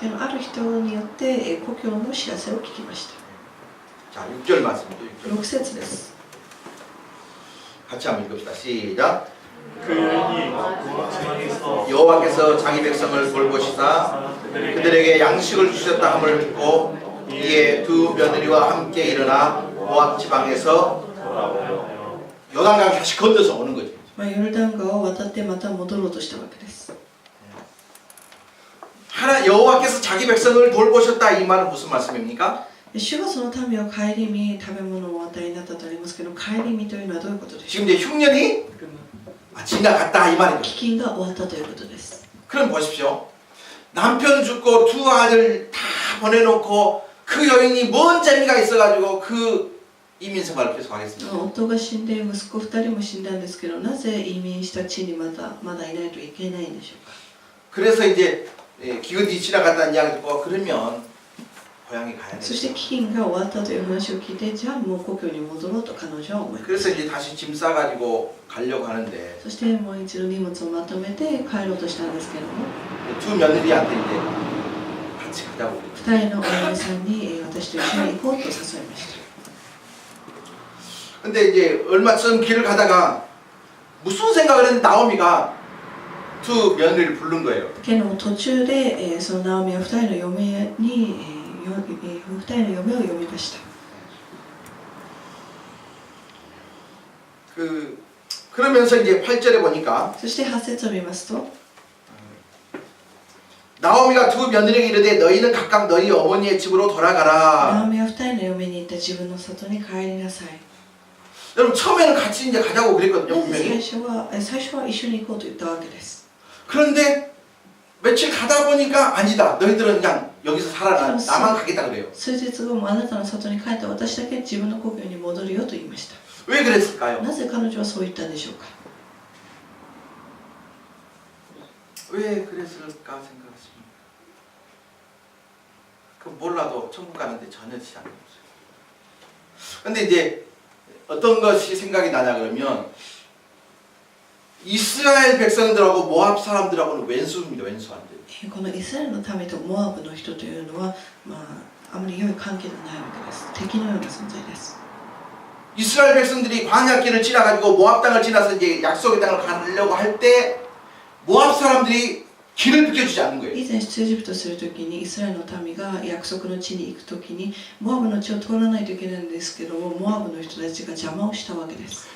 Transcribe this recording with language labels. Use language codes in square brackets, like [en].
[ja] でもある人によって、故郷の知らせを聞きました [ko] 자, 6절 말씀입니다. 6절. [ja] 6節です [ko] 같이 한번 읽읍시다. 시작. 그 여인이 중앙에서 여호와께서 자기 백성을 돌보시사 그들에게 양식을 주셨다 함을 듣고 이에 두 며느리와 함께 일어나 모압 지방에서 돌아오며 요단강 다시 건너서 오는 거죠. [ja] ヨルダン川を渡ってまた戻ろうとしたわけです [ko] 여호와께서 자기 백성을 돌보셨다 이 말은 무슨 말씀입니까? [ja] 主がその民を顧み食べ物をお与えになったとありますけど顧みというのはどういうことでしょ [ko] 지금 이제 흉년이 지나갔다 이 [ja] う [ko] 말이죠. [ja] 飢饉が終わったということです [ko] 그럼 보십시오. 남편 죽고 두 아들 다 보내놓고 그 여인이 뭔 재미가 있어가지고 그 이민 생활을 계속 하겠습니다. [ja] 夫が死んで息子2人も死んだんですけどなぜ移民した地にまだいないといけないんでしょうか [ko] 그래서 이제 기근이 지나갔다는 이야기 듣고 그러면 고향에 가야 [ja] そして [ko] 돼. [ja] 飢饉が終わったという話を聞いてじゃあもう故郷に戻ろうと彼女は思います [ko] 그래서 이제 다시 짐 싸가지고 가려고 하는데 [ja] そしてもう一度荷物をまとめて帰ろうとしたんですけども [ko] 두 며느리한테 이제 같이 가자고 그랬죠. [ja] 2人のお嫁さんに私と一緒に行こうと誘いました [ko] 근데 이제 얼마쯤 길을 가다가 무슨 생각을 했는데 나오미가 두 며느리를 부른 거예요. [ja] けども途中で、そのナオミは2人の嫁に、2人の嫁を呼びました [ko] 그러면서 이제 8절에 보니까 [ja] そして8節を見ますと [ko] 나오미가 두 며느리에게 이르되 너희는 각각 너희 어머니의 집으로 [ja] ナオ [ko] 돌아가라. [ja] ミは2人の嫁に行った自分の里に帰りなさい [ko] 여러분 처음에는 같이 이제 가자고 그랬거든요 [ja] なぜ [ko] 분명히. [ja] 最初は一緒に行こうと言ったわけです [ko] 그런데 며칠 가다 보니까 아니다. 너희들은 그냥 여기서 살아라. 나만 가겠다 그래요. [ja] 数日後もあなたの里に帰って私だけ自分の故郷に戻るよと言いました [ko] 왜 그랬을까요? [ja] なぜ彼女はそう言ったんでしょうか [ko] 왜 그랬을까 생각하십니까? 그 몰라도 천국 가는데 전혀 지장이 없어요. 근데 이제 어떤 것이 생각이 나냐 그러면 이스라엘 백성들하고 모압 사람들하고는 왼수입니다. 왼수한테. [ja] このイスラエルの民とモアブの人というのは、あまり良い関係ではないわけです敵のような存在です [ko] 이스라엘 백성들이 광야길을 지나가지고 모압 땅을 지나서 이제 약속의 땅을 가려고 할 때 모압 사람들이 길을 비켜주지 않는 거예요. [ja] 以前出エジプトするときにイスラエルの民が約束の地に行くときにモアブの地を通らないといけないんですけどもモアブの人たちが邪魔をしたわけです